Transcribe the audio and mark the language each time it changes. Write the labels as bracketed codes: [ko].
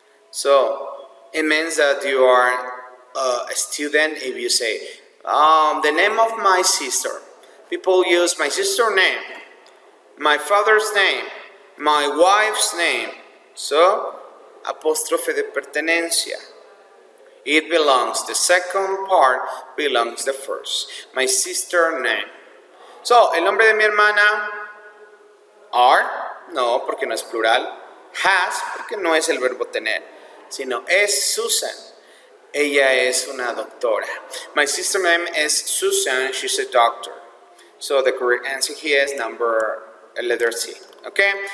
[en] So, it means that you are a student if you say, the name of my sister. People use my sister's name, my father's name, my wife's name. So, [es] apóstrofe de pertenencia. [en] It belongs, the second part belongs the first. My sister's name. [es] So, el nombre de mi hermana, are, no, porque no es plural. Has, porque no es el verbo tener, sino es Susan. Ella es una doctora. [en] My sister's name is Susan, she's a doctor. So, the correct answer here is letter C. Okay?